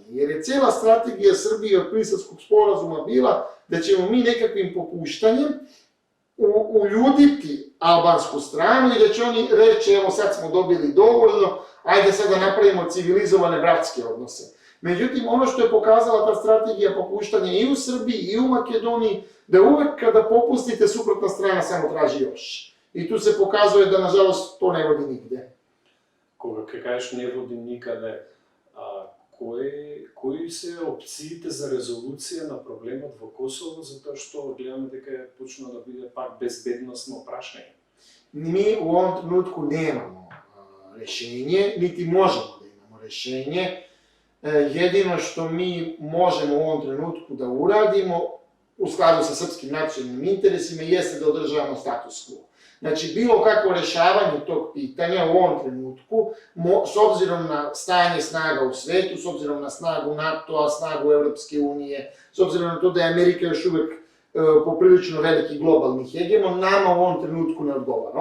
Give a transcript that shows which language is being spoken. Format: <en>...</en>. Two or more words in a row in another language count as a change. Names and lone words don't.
<sr>Jer je cela strategija Srbije od Briselskog sporazuma bila da ćemo mi nekakvim popuštanjem uljuditi albansku stranu i da će oni reći evo sad smo dobili dovoljno, ajde sad da napravimo civilizovane bratske odnose. Međutim, ono što je pokazala ta strategija popuštanja i u Srbiji i u Makedoniji, da uvek kada popustite, suprotna strana samo traži još. I tu se pokazuje da, nažalost, to ne vodi nigde.</sr> <mk>Кога ќе кажеш не води никаде, кои се опциите за резолуција на проблемот во Косово, затоа што гледаме дека почна да биде пак безбедносно прашање?</mk> <sr>Mi u ovom trenutku nemamo rešenje, niti možemo da imamo rešenje. Jedino što mi možemo u ovom trenutku da uradimo, u skladu sa srpskim nacionalnim interesima, jeste da održavamo</sr> <la>status quo.</la> <sr>Znači, bilo kakvo rešavanje tog pitanja u ovom trenutku, s obzirom na stanje snaga u svetu, s obzirom na snagu NATO-a, snagu Evropske unije, s obzirom na to da je Amerika još uvek poprilično veliki globalni hegemon, nama u ovom trenutku ne odgovara.</sr>